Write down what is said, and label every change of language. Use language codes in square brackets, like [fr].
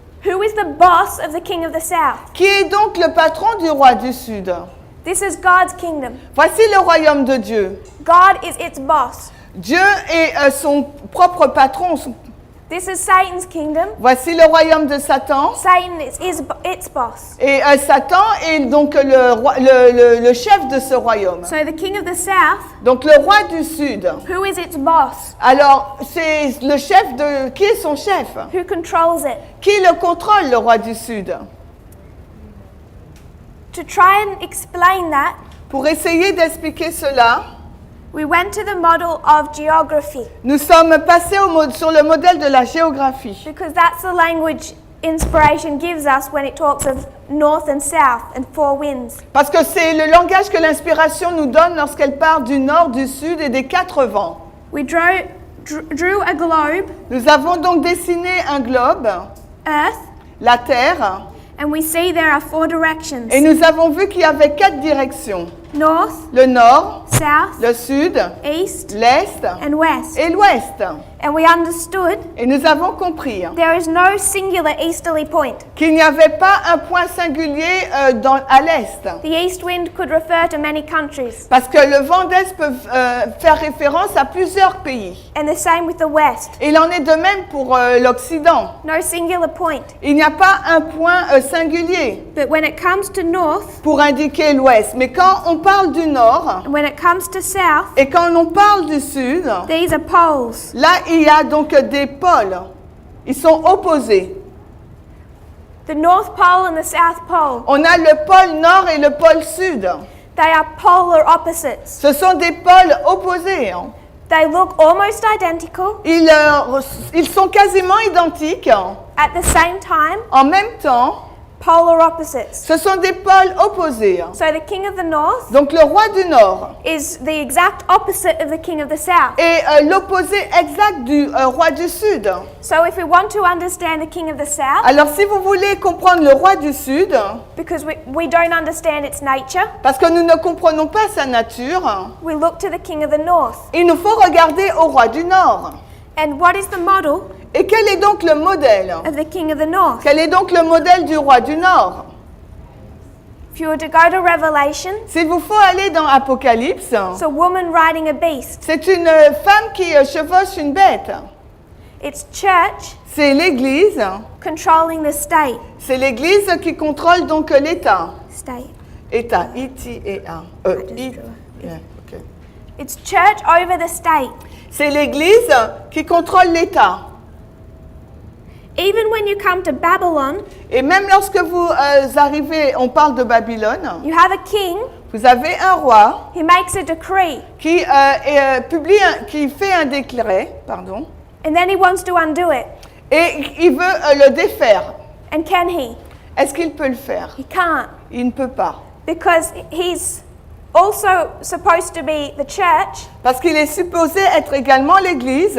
[en] who is the boss of the king of the south? [fr] qui est donc le patron du roi du Sud? [en] This is God's kingdom. [fr] Voici le royaume de Dieu. [en] God is its boss. [fr] Dieu est son propre patron. [en] This is Satan's kingdom. [fr] Voici le royaume de Satan. [en] Satan is its boss. [fr] Et Satan est donc le chef de ce royaume. [en] So the king of the south, [fr] Donc le roi du Sud. [en] who is its boss? [fr] Alors, c'est le chef de... Qui est son chef? [en] Who controls it? [fr] Qui le contrôle, le roi du Sud? [en] To try and explain that, [fr] Pour essayer d'expliquer cela, [en] we went to the model of geography [fr] nous sommes passés sur le modèle de la géographie. [en] because that's the language inspiration gives us when it talks of north and south and 4 winds. [fr] Parce que c'est le langage que l'inspiration nous donne lorsqu'elle parle du nord, du sud et des 4 vents. [en] We drew a globe, [fr] Nous avons donc dessiné un globe, [en] earth, [fr] la terre, [en] and we see there are 4 directions. [fr] et nous avons vu qu'il y avait 4 directions. [en] north, [fr] le nord, [en] south, [fr] le sud, [en] east, [fr] l'est [en] and west. [fr] et l'ouest. [en] And we understood [fr] Et nous avons compris [en] there is no singular easterly point. [fr] qu'il n'y avait pas un point singulier à l'est. [en] The east wind could refer to many countries, [fr] Parce que le vent d'est peut faire référence à plusieurs pays. [en] and the same with the west. [fr] Et il en est de même pour l'Occident. [en] No singular point. [fr] Il n'y a pas un point singulier [en] But when it comes to north, [fr] pour indiquer l'ouest. Mais quand on parle du nord [en] and when it comes to south, [fr] et quand on parle du sud, [en] these are poles. [fr] là il y a donc des pôles. Ils sont opposés. [en] The North Pole and the South Pole, [fr] On a le pôle nord et le pôle sud. [en] they are polar opposites. [fr] Ce sont des pôles opposés. [en] They look almost identical. [fr] Ils sont quasiment identiques. [en] At the same time, [fr] En même temps, [en] polar opposites. [fr] ce sont des pôles opposés. [en] So the king of the north [fr] Donc le roi du nord [en] is the exact opposite of the king of the south. [fr] est l'opposé exact du roi du sud. [en] So if we want to understand the king of the south, [fr] Alors si vous voulez comprendre le roi du sud, [en] because we don't understand its nature, [fr] parce que nous ne comprenons pas sa nature, [en] we look to the king of the north. [fr] il nous faut regarder au roi du nord. [en] And what is the model [fr] Et quel est donc le modèle? [en] of the king of the north? [fr] Quel est donc le modèle du roi du nord? [en] If you were to go to Revelation, [fr] S'il vous faut aller dans Apocalypse, [en] it's a woman riding a beast. [fr] c'est une femme qui chevauche une bête. [en] It's church [fr] C'est l'Église. [en] controlling the state. [fr] C'est l'Église qui contrôle donc l'État. [en] State. [fr] État, I-T-E-A. [en] Yeah, ok. It's church over the state. [fr] C'est l'Église qui contrôle l'État. [en] Even when you come to Babylon, [fr] Et même lorsque vous arrivez, on parle de Babylone, [en] you have a king [fr] vous avez un roi [en] who makes a decree, [fr] qui, qui fait un décret, pardon, [en] and then he wants to undo it. [fr] et il veut le défaire. [en] And can he? [fr] Est-ce qu'il peut le faire? [en] He can't, [fr] Il ne peut pas. [en] because he's also supposed to be the church, [fr] Parce qu'il est supposé être également l'Église,